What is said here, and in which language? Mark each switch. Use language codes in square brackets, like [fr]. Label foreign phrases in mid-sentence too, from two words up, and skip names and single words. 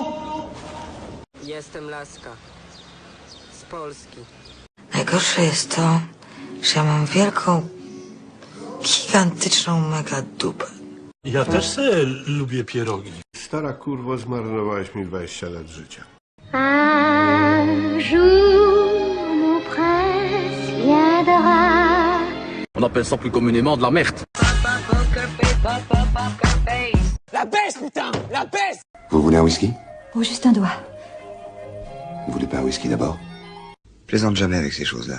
[pl] Jestem Laska. Z Polski. Najgorsze jest to, że ja mam wielką, gigantyczną mega dupę. Ja też sobie lubię pierogi. Stara kurwo, zmarnowałeś mi 20 lat życia. [fr] Un jour, mon prince viendra. On appelle ça plus communément de la merde. La baisse, putain! La baisse! Vous voulez un whisky? Oh, juste un doigt. Vous voulez pas un whisky d'abord? Plaisante jamais avec ces choses-là.